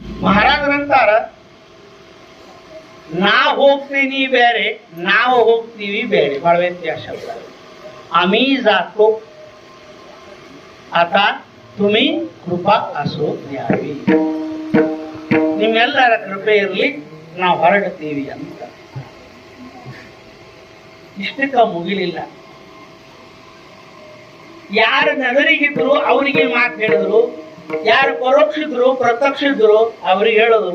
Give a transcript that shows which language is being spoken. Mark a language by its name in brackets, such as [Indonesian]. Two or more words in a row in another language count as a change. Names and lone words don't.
[Kannada] ಮಹಾರಾಜರಂತಾರ, ನಾ ಹೋಗ್ತೀನಿ ಬೇರೆ, ನಾವು ಹೋಗ್ತೀವಿ ಬೇರೆ, ಬಹಳ ವ್ಯತ್ಯಾಸ. [Marathi] आम्ही जातो, आता तुम्ही कृपा असो द्यावी, [Kannada] ನಿಮ್ಮೆಲ್ಲರ ಕೃಪೆ ಇರಲಿ, ನಾವು ಹೊರಡ್ತೀವಿ ಅಂತ. ಇಷ್ಟಕ್ಕ ಮುಗಿಲಿಲ್ಲ. ಯಾರು ನಗರಿಗಿದ್ರು ಅವರಿಗೆ ಮಾತು ಹೇಳಿದ್ರು, ಯಾರು ಪರೋಕ್ಷಿದ್ರು ಪ್ರತ್ಯಕ್ಷಿದ್ರು ಅವ್ರಿಗೆ ಹೇಳಿದ್ರು.